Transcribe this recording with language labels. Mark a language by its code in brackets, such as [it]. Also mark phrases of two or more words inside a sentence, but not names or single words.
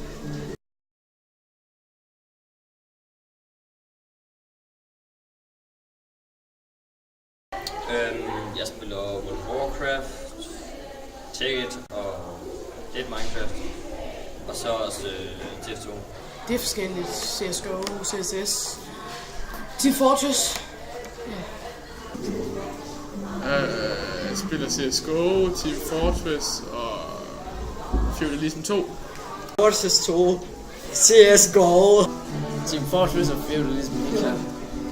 [da] Jeg spiller World of Warcraft, Tekkit og lidt Minecraft. Og så også TF2. Det er forskelligt. CSGO, CSS, Team Fortress. Jeg spiller CSGO, Team Fortress og Feudalism 2. Fortress 2, CSGO, Team Fortress og Feudalism 1.